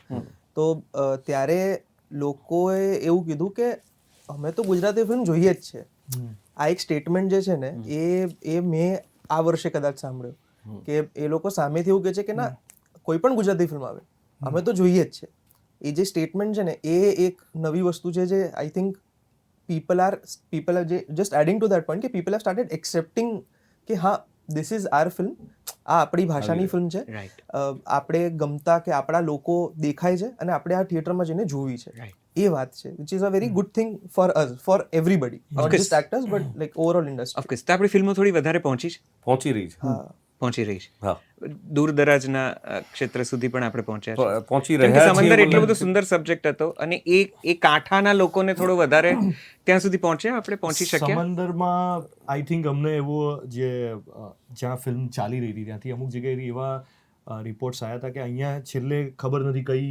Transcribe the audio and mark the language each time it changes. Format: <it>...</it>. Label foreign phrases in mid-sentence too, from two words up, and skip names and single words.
<gu>તો ત્યારે લોકોએ એવું કીધું કે અમે તો ગુજરાતી ફિલ્મ જોઈએ જ છે. આ એક સ્ટેટમેન્ટ જે છે ને એ મેં આ વર્ષે કદાચ સાંભળ્યો કે એ લોકો સામેથી એવું કહે છે કે ના, કોઈ પણ ગુજરાતી ફિલ્મ આવે અમે તો જોઈએ જ છે. એ જે સ્ટેટમેન્ટ છે ને એ એક નવી વસ્તુ છે જે</gu> <en>I think people are just adding to that point</en> <gu>કે</gu> <en>people have started accepting</en> <gu>કે હા</gu> <en>this is our film,</en> <gu>આ આપણી ભાષાની ફિલ્મ છે, આપણે ગમતા કે આપણા લોકો દેખાય છે અને આપણે આ થિયેટરમાં જઈને જોવી છે. એ વાત છે</gu> <en>which is a very good thing for us, for everybody, not just actors but like overall industry.</en> <gu>ઓફકોર્સ. તો આપણી ફિલ્મો થોડી વધારે પહોંચી પહોંચી રહી છે. છે. દૂર દરાજના ક્ષેત્ર સુધી પણ આપણે પહોંચ્યા છે. પહોંચી કેમ કે રહ્યા સમંદર એટલો છે. બધો સુંદર સબ્જેક્ટ હતો અને એ કાંઠાના લોકોને થોડો વધારે ત્યાં સુધી પહોંચ્યા, આપણે પહોંચી શક્યા. સમંદરમાં</gu> <en>I think</en> <gu>અમને એવો જે જ્યાં ફિલ્મ ચાલી રહી હતી ત્યાંથી અમુક જગ્યાએ એવા રિપોર્ટ્સ આવ્યા હતા કે અહીંયા છેલ્લે ખબર નથી કઈ</gu>